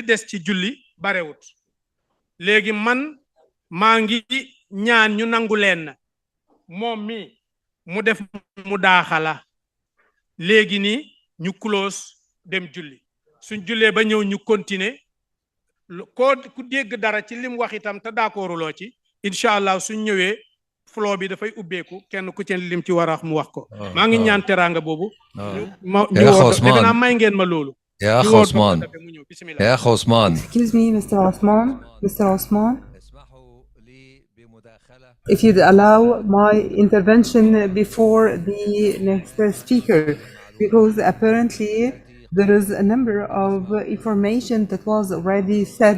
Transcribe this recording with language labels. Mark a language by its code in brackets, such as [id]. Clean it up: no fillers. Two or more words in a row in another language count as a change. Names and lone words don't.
[wo] des ci julli barewut léegi man maa ngi ñaan ñu nangu leen na moom mi mu def mu daaxala léegi nii ñu close dem julli suñ jullee ba ñëw ñu continuer ku dégg dara ci lim wax itam te d'accorduloo ci [ar] إن شاء الله [wo] suñ ñëwee flow bi dafay ubbeeku kenn ku ci lim ci war a wax mu wax ko maa ngi ñaan teraanga boobu defe naa may ngeen ma loolu [ar] يا أخ عثمان يا أخ عثمان [en] Excuse me, Mr. Osman. If you'd allow my intervention before the next speaker, because apparently there is a number of information that was already said.